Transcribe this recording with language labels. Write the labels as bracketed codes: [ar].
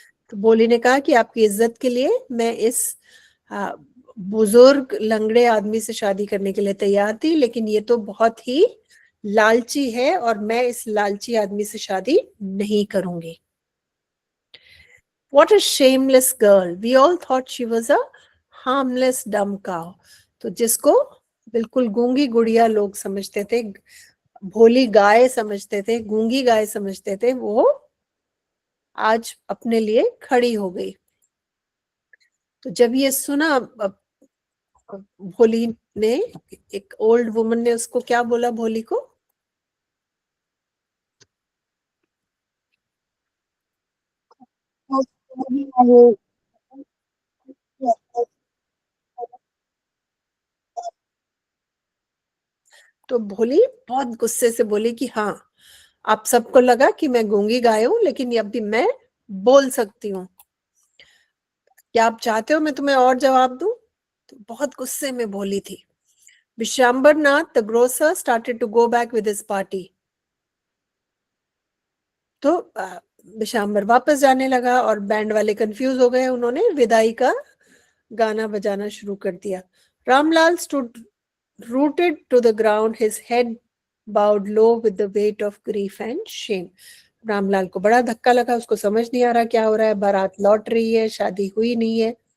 [hi] तो भोली ने कहा कि आपकी इज्जत के लिए मैं इस बुजुर्ग लंगड़े आदमी से शादी करने के लिए तैयार थी, लेकिन ये तो बहुत ही लालची है और मैं इस लालची आदमी से शादी नहीं करूंगी। [en] What a shameless girl. We all thought she was a harmless dumb cow. [hi] तो जिसको बिल्कुल गूंगी गुड़िया लोग समझते थे, भोली गाय समझते थे, गूंगी गाय समझते थे, वो आज अपने लिए खड़ी हो गई। तो जब ये सुना भोली ने, एक ओल्ड वुमन ने उसको क्या बोला भोली को? तो भोली बहुत गुस्से से बोली कि हाँ, आप सबको लगा कि मैं गूंगी गाय हूं, लेकिन अब भी मैं बोल सकती हूँ। क्या आप चाहते हो मैं तुम्हें और जवाब दूं? तो बहुत गुस्से में बोली थी। [en] Vishwambharnath the grocer started to go back with his party. [hi] तो विश्वम्बर वापस जाने लगा और बैंड वाले कंफ्यूज हो गए, उन्होंने विदाई का गाना बजाना शुरू कर दिया। [en] Ramlal stood rooted to the ground, his head bowed low with the weight of grief and shame. [hi] Ramlal को बड़ा धक्का लगा, उसको समझ नहीं आ रहा क्या हो रहा है, बारात लौट रही है, शादी हुई नहीं है।